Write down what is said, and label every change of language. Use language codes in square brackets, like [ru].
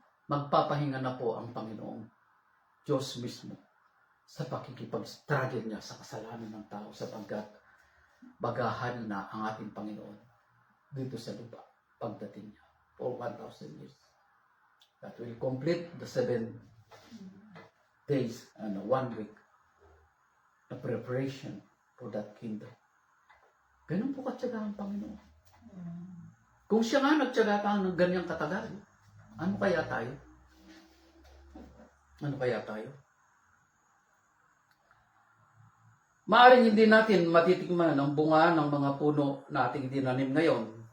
[tl] Magpapahinga na po ang Panginoon, Diyos mismo, sa pakikipag-struggle niya sa kasalanan ng tao sapagkat baghahari na ang ating Panginoon dito sa lupa pagdating niya [en] for 1,000 years. That will complete the 7 days and 1 week na preparation for that kingdom. [tl] Ganun po katyaga ang Panginoon. Kung siya nga nagtyaga ng ganyang katagal, ano kaya tayo? Ano kaya tayo? Maaring hindi natin matitikman ang bunga ng mga puno na ating dinanim ngayon.